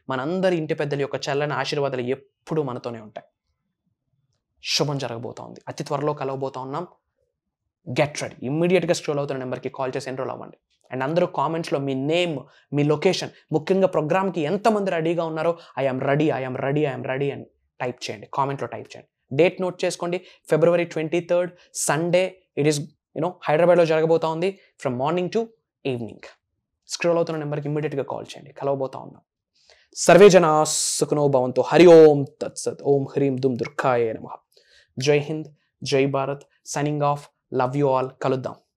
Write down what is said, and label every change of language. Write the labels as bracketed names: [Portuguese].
[Telugu] మనందరి ఇంటి పెద్దల యొక్క చల్లని ఆశీర్వాదాలు ఎప్పుడూ మనతోనే ఉంటాయి. శుభం జరగబోతా ఉంది. అతి త్వరలో కలవబోతా ఉన్నాం. [English] Get ready. [Telugu] ఇమ్మీడియట్గా స్క్రోల్ అవుతున్న నెంబర్కి కాల్ చేసి ఎన్రోల్ అవ్వండి. అండ్ అందరూ కామెంట్స్లో మీ నేమ్, మీ లొకేషన్, ముఖ్యంగా ప్రోగ్రామ్కి ఎంతమంది రెడీగా ఉన్నారో ఐఎమ్ రెడీ అని టైప్ చేయండి. కామెంట్లో టైప్ చేయండి. డేట్ నోట్ చేసుకోండి. [English] February 23rd Sunday. It is [Telugu] హైదరాబాద్లో జరగబోతా ఉంది [English] From morning to evening. [Telugu] Scroll అవుతున్న నెంబర్కి ఇమ్మీడియట్గా కాల్ చేయండి. కలవబోతా ఉన్నాం. [Sanskrit] సర్వే జనా సుఖనో భవంతు. హరి ఓం తత్సత్. ఓం హ్రీం దుమ్ దుర్గాయ నమః. [Hindi] జై హింద్, జై Bharat. [English] Signing off. Love you all. [Telugu] కలుద్దాం.